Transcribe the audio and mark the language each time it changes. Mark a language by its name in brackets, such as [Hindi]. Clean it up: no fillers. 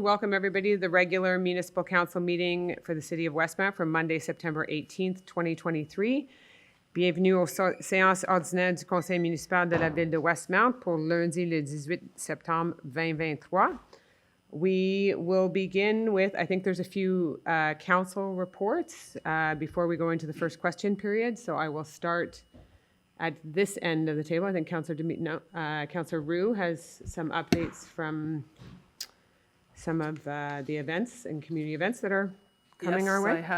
[English] Welcome everybody to the regular Municipal Council meeting for the City of Westmount from Monday, September 18th, 2023. [French] Bienvenue aux séances ordinaires du Conseil municipal de la Ville de Westmount pour lundi le 18 septembre 2023. [English] We will begin with, I think there's a few council reports before we go into the first question period. So I will start at this end of the table. I think Councillor Roux has some updates from some of the events and community events that are coming our way.